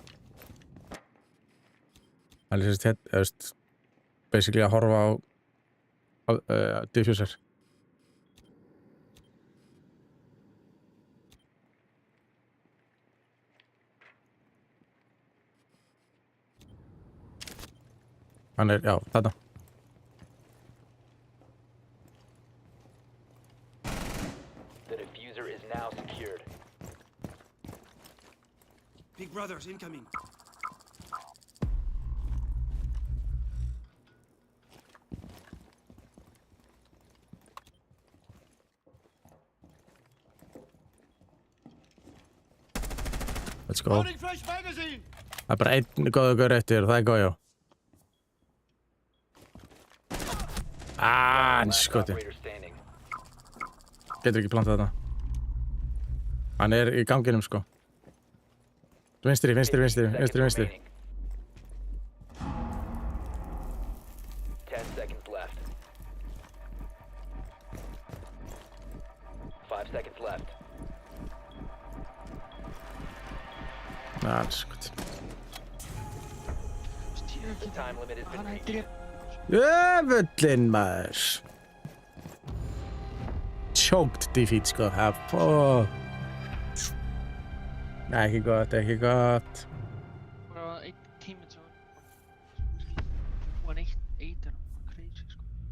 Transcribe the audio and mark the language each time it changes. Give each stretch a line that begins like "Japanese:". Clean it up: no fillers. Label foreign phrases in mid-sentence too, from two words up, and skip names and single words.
Icelandic: Hann er sérst hérna, basically að horfa á diffuser. Hann er, já, þarna.
English: The diffuser is now secured. Big brothers incoming. Let's go.
Icelandic: Það er bara einn góður gaur eftir og það er góð, já. Anskoti. Getur ekki plantað þarna. Hann er í ganginum, sko. Vinstri.
English: 10 seconds left. 5 seconds left.
Icelandic: Anskot.
English: The time limit has been
Icelandic: Hann
English: reached.
Icelandic: drep. Jöfullinn maður.
English: Choked defeat
Icelandic: sko. Ekki gott, ekki gott. Bara einn tíminn sem var 1-1 er crazy sko.